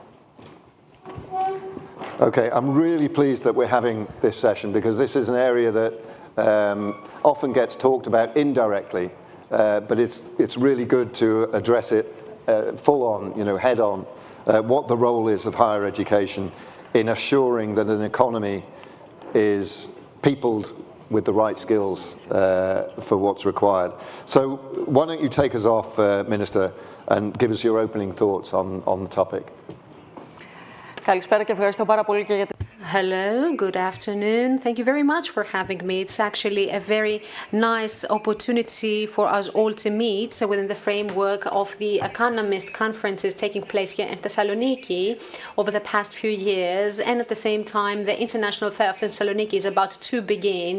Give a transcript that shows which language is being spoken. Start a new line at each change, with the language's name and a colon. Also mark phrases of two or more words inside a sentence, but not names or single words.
English: Okay, I'm really pleased that we're having this session because this is an area that often gets talked about indirectly, but it's really good to address it full on, head on, what the role is of higher education in assuring that an economy is peopled with the right skills for what's required. So why don't you take us off, Minister, and give us your opening thoughts on the topic.
Greek: Καλησπέρα και ευχαριστώ πάρα πολύ και για τις...
English: Hello, good afternoon. Thank you very much for having me. It's actually a very nice opportunity for us all to meet within the framework of the economist conferences taking place here in Thessaloniki over the past few years. And at the same time, the International Fair of Thessaloniki is about to begin.